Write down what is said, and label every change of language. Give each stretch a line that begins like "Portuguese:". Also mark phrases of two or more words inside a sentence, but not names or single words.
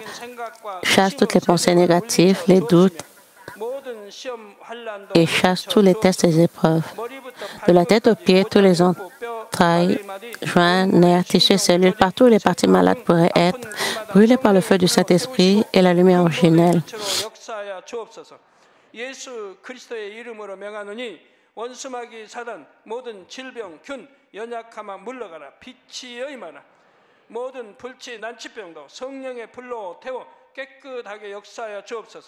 French: Chasse toutes les pensées négatives, les doutes et chasse tous les tests et les épreuves. De la tête aux pieds, tous les entrailles, joints, nerfs, tissus et cellules, partout où les parties malades pourraient être, brûlées par le feu du Saint-Esprit et la lumière originelle.
Korean: 모든 불치 난치병도 성령의 불로 태워 깨끗하게 역사하여 주옵소서.